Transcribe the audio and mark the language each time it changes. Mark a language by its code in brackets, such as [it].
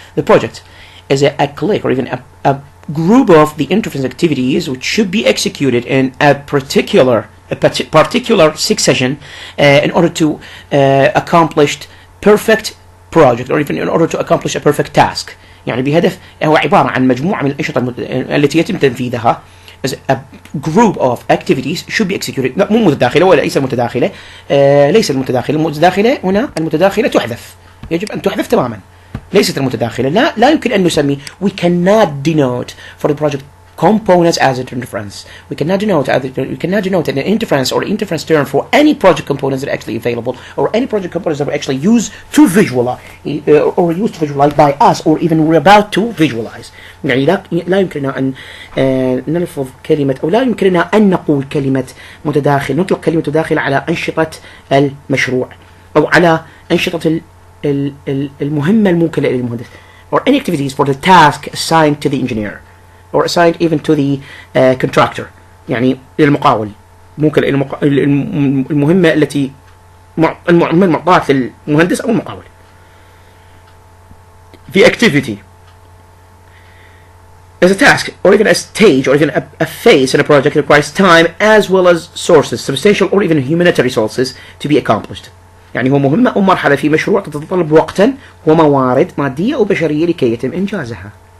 [en] The project is a click, or even a group of the interface activities which should be executed in a particular succession in order to accomplish perfect project, or even in order to accomplish a perfect task. [ar] يعني بهدف هو عبارة عن مجموعة من الأنشطة التي يتم تنفيذها [en] as a group of activities should be executed. [ar] لا مو متداخلة ولا ليس متداخلة. ليس المتداخلة هنا المتداخلة تحذف، يجب أن تحذف تماما. ليست المتداخلة، لا يمكن أن نسمي. [en] We cannot denote for the project components as interference. We cannot denote an interference or interference term for any project components that are actually available, or any project components that are actually used to visualize or used to visualize by us, or even we're about to visualize. [ar] يعني لا يمكننا أن نلفظ كلمة، أو لا يمكننا أن نقول كلمة متداخل، نطلق كلمة متداخل على أنشطة المشروع أو على أنشطة المهمة الموكلة للمهندس، [en] or any activities for the task assigned to the engineer or assigned even to the contractor. [ar] يعني للمقاول، موكل المهمة التي المعطاة للمهندس أو المقاول. [en] The activity as a task or even a stage or even a phase in a project requires time as well as sources, substantial or even humanitarian resources to be accomplished. [ar] يعني هو مهمة أو مرحلة في مشروع تتطلب وقتا وموارد مادية أو بشرية لكي يتم إنجازها.